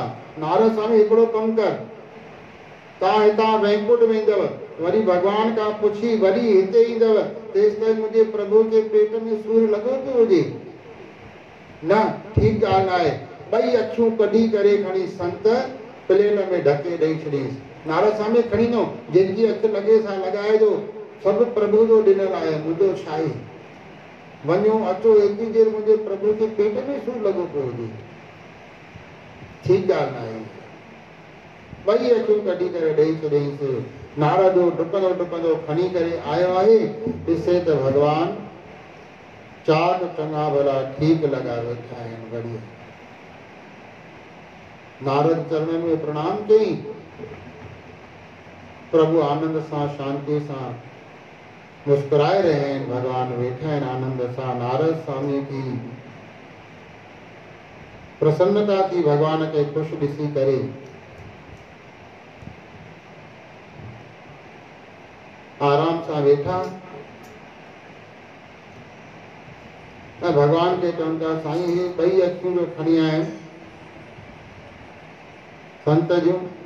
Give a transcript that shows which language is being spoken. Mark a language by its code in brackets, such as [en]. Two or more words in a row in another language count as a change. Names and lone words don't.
[sd] नारद स्वामी हिकिड़ो कमु कर तव्हां हितां वैकुंठ वेंदव वरी भॻवान खां पुछी वरी हिते ईंदव तेसि ताईं मुंहिंजे प्रभु जे पेट में सूर लॻो पियो हुजे न ठीकु ॻाल्हि न आहे। ॿई अखियूं कढी करे खणी संत प्लेन में ढके ॾेई छॾींसि। नारद स्वामी खणी वञो जंहिंजी अखि लॻे सां लॻाइजो सभु प्रभु जो ॾिनल आहे मुंहिंजो छा आहे। वञो अचो एतिरी देरि मुंहिंजे प्रभु जे पेट में सूर लॻो पियो हुजे ठीकु ॻाल्हि न आहे। ॿई अखियूं कढी करे ॾेई छॾियईंसि। नारद डुकंदो डुकंदो खणी करे आयो आहे ॾिसे त भॻवान चाक चङा भला ठीकु लॻाए वेठा आहिनि बढ़िया। नारद चरणनि में प्रणाम कई। प्रभु आनंद सां शांति सां मुस्कुराए रहे आहिनि। भॻवान वेठा आहिनि आनंद सां। नारद स्वामी की प्रसन्नता थी भॻवान खे ख़ुशि ॾिसी करे। आराम सां वेठा ऐं भॻवान खे चवनि था साईं हे ॿई अखियूं जो खणी आया आहिनि संत जूं।